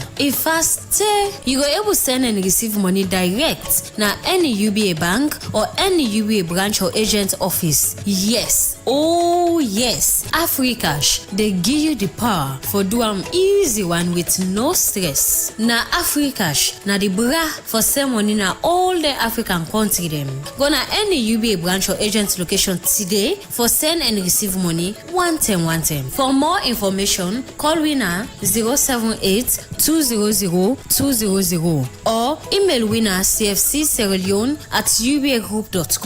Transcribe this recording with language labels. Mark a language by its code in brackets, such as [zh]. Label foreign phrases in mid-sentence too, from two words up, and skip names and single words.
[kri] If fast, you go able to send and receive money direct na any UBA bank or any UBA branch or agent office. Yes, oh yes, Africash, they give you the power for do an easy one with no stress. Na Africash, na the bra for send money na all the African country them. Go na any UBA branch or agent location today for send and receive money one time. For more information, call we na 078-200-200 or email winner cfcsierraleone@ubagroup.com.